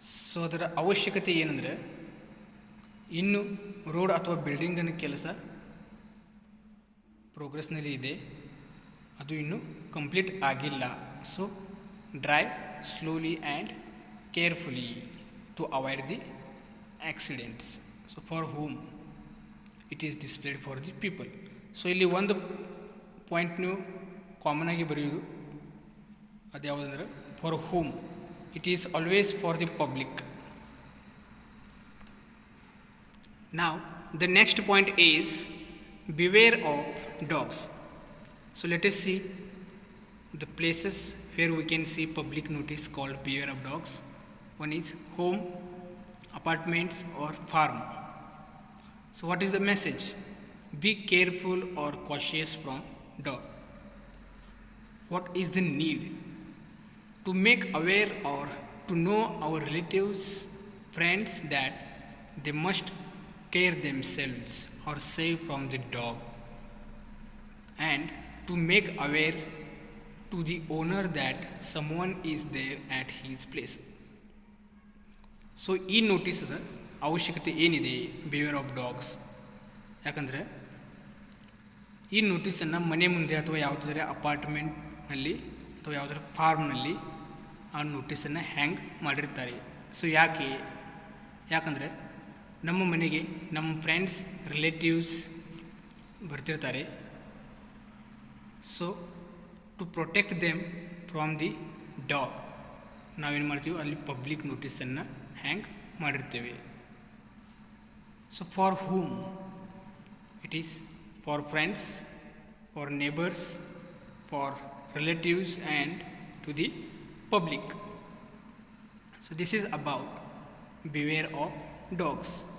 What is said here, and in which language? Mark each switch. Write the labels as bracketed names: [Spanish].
[Kannada] So ಅದರ ಅವಶ್ಯಕತೆ ಏನಂದರೆ, ಇನ್ನು ರೋಡ್ ಅಥವಾ ಬಿಲ್ಡಿಂಗನ ಕೆಲಸ ಪ್ರೋಗ್ರೆಸ್ನಲ್ಲಿ ಇದೆ, ಅದು ಇನ್ನೂ ಕಂಪ್ಲೀಟ್ ಆಗಿಲ್ಲ. [English] So drive slowly and carefully to avoid the accidents. So for whom it is displayed for the people. [Kannada] So ಇಲ್ಲಿ ಒಂದು ಪಾಯಿಂಟ್ ನೀವು ಕಾಮನ್ ಆಗಿ ಬರೆಯೋದು, ಅದು ಯಾವುದಂದ್ರೆ [English] For whom. It is always for the public. Now the next point is beware of dogs. So let us see the places where we can see public notice called beware of dogs. One is home, apartments or farm. So what is the message? Be careful or cautious from dog. what is the need to make aware or to know our relatives, friends that they must care themselves or save from the dog, and to make aware to the owner that someone is there at his place. [Kannada] So ಈ ನೋಟಿಸದ ಅವಶ್ಯಕತೆ ಏನಿದೆ [English] behaviour of dogs, [Kannada] ಯಾಕಂದರೆ ಈ ನೋಟಿಸನ್ನು ಮನೆ ಮುಂದೆ ಅಥವಾ ಯಾವುದಾದ್ರೆ ಅಪಾರ್ಟ್ಮೆಂಟ್ನಲ್ಲಿ ಅಥವಾ ಯಾವುದಾದ್ರು ಫಾರ್ಮ್ನಲ್ಲಿ ಆ ನೋಟಿಸನ್ನು ಹ್ಯಾಂಗ್ ಮಾಡಿರ್ತಾರೆ. ಸೊ ಯಾಕಂದರೆ ನಮ್ಮ ಮನೆಗೆ ನಮ್ಮ ಫ್ರೆಂಡ್ಸ್ ರಿಲೇಟಿವ್ಸ್ ಬರ್ತಿರ್ತಾರೆ. [English] so to protect them from the dog [Kannada] ನಾವೇನು ಮಾಡ್ತೀವಿ, ಅಲ್ಲಿ ಪಬ್ಲಿಕ್ ನೋಟಿಸನ್ನು ಹ್ಯಾಂಗ್ ಮಾಡಿರ್ತೇವೆ. [English] So for whom it is for friends, for neighbors, for relatives and to the public. So this is about beware of dogs.